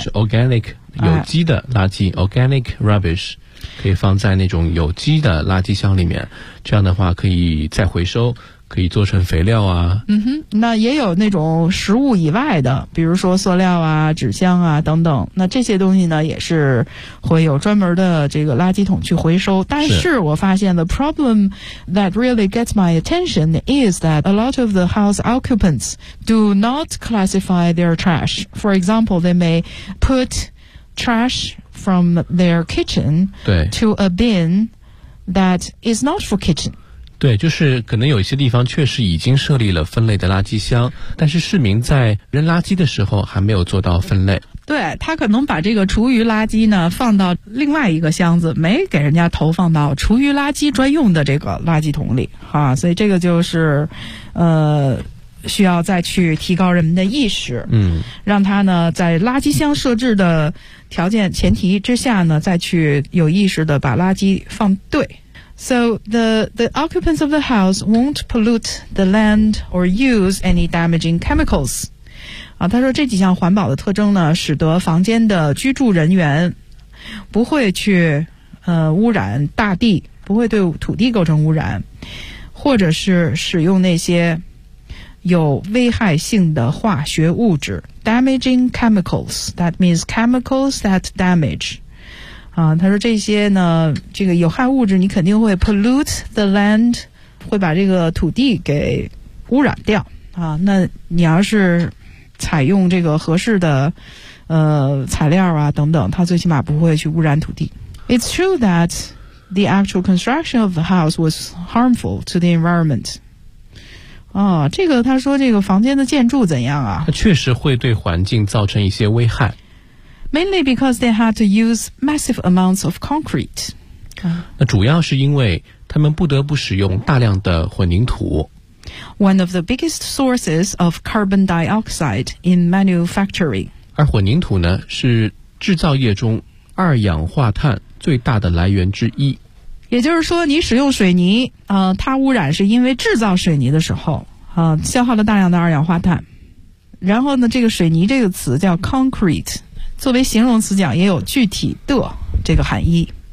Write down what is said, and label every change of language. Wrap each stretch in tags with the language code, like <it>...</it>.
<zh>是 organic 有机的垃圾、哎、</zh> <en>organic rubbish</en> <zh>可以放在那种有机的垃圾箱里面，这样的话可以再回收，可以做成肥料啊。嗯哼，那也有那种食物以外的，比如说塑料啊、纸箱啊等等，那这些东西呢也是会有专门的这个垃圾桶去回收。但是我发现</zh> <en>the problem that really gets my attention is that a lot of the house occupants do not classify their trash. For example, they may put trash from their kitchen to a bin that is not for kitchen.</en> <zh>对，就是可能有一些地方确实已经设立了分类的垃圾箱，但是市民在扔垃圾的时候还没有做到分类。对，他可能把这个厨余垃圾呢放到另外一个箱子，没给人家投放到厨余垃圾专用的这个垃圾桶里啊，所以这个就是需要再去提高人们的意识，让他呢在垃圾箱设置的条件前提之下呢再去有意识的把垃圾放对。</zh> <en>So the occupants of the house won't pollute the land or use any damaging chemicals.</en> <zh>啊，他说这几项环保的特征呢，使得房间的居住人员不会去污染大地，不会对土地构成污染，或者是使用那些有危害性的化学物质</zh> <en>damaging chemicals. That means chemicals that damage.</en> <zh>他说这些呢，这个有害物质你肯定会</zh> <en>pollute the land，</en> <zh>会把这个土地给污染掉啊。那你要是采用这个合适的材料啊等等，它最起码不会去污染土地。</zh> <en>It's true that the actual construction of the house was harmful to the environment.</en> <zh>啊，这个他说这个房间的建筑怎样啊？它确实会对环境造成一些危害。</zh> <en>Mainly because they had to use massive amounts of concrete.</en> <zh>那主要是因为他们不得不使用大量的混凝土。</zh> <en>One of the biggest sources of carbon dioxide in manufacturing.</en> <zh>而混凝土呢，是制造业中二氧化碳最大的来源之一。也就是说，你使用水泥，它污染是因为制造水泥的时候，消耗了大量的二氧化碳。然后呢，这个水泥这个词叫 concrete。作为形容词讲也有具体的这个含义。</zh>